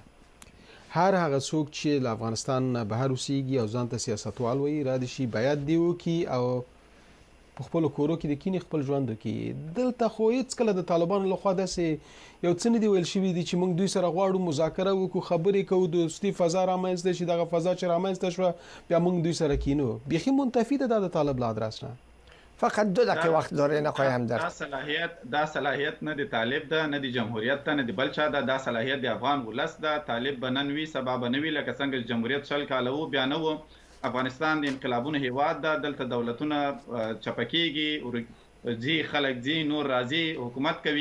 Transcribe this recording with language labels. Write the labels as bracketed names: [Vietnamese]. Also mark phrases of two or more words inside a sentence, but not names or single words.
[Pashto] هر هغه څوک چې له افغانستان بهر اوسېږي او ځان ته سیاستوال وایي را دي شي باید دې وکړي او په خپلو کورو کې د کینې خپل ژوند وکړي. دلته خو هېڅکله د طالبانو لخوا داسې یو څه نه دي ویل شوي دي چې موږ دوی سره غواړو مذاکره وکړو، خبرې کوو، دوستي فضا رامنځته شي. دغه فضا چې رامنځته شوه بیا موږ دوی سره کینو. بیخي منتفي ده دا د طالب له ادرس نه. [Persian] فقط 2 دقیقه وقت دارین آقای همدرد. [Pashto] دا صلاحیت نه د طالب ده نه د جمهوریت ده نه د بل چا ده. دا صلاحیت د افغان ولس ده. طالب به نن وي سبا به نه وي، لکه څنګه چې جمهوریت 100 کاله و بیا نه و. افغانستان د انقلابونو هیواد ده، دلته دولتونه چپه کېږي، ځي خلک ځي نور راځي حکومت کوي.